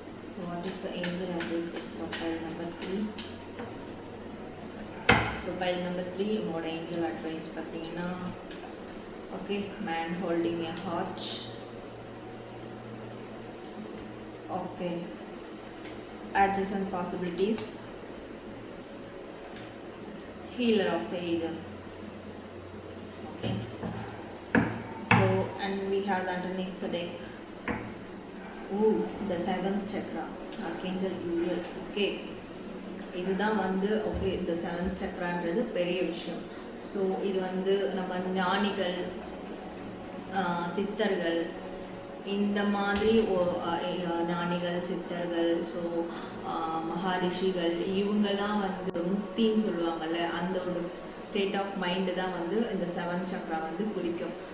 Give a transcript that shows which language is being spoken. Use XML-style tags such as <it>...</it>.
<en>So what is the angel advices for pile number 3? So pile number 3</en> <ta>உங்களோட angel advice பார்த்தீங்கன்னா okay, man holding a heart.</ta> <en>Okay, adjacent possibilities, healer of the ages. Okay, so and we have underneath the deck, the 7th chakra, Archangel Uriel.</en> <ta>Okay, இதுதான் வந்து okay இந்த 7th சக்ரான்றது பெரிய விஷயம். So இது வந்து நம்ம ஞானிகள், சித்தர்கள், இந்த மாதிரி ஞானிகள், சித்தர்கள், ஸோ மகாரிஷிகள், இவங்கெல்லாம் வந்து முக்தின்னு சொல்லுவாங்கள்ல, அந்த ஒரு ஸ்டேட் ஆஃப் மைண்டு தான் வந்து இந்த 7th சக்ரா வந்து குறிக்கும்.</ta>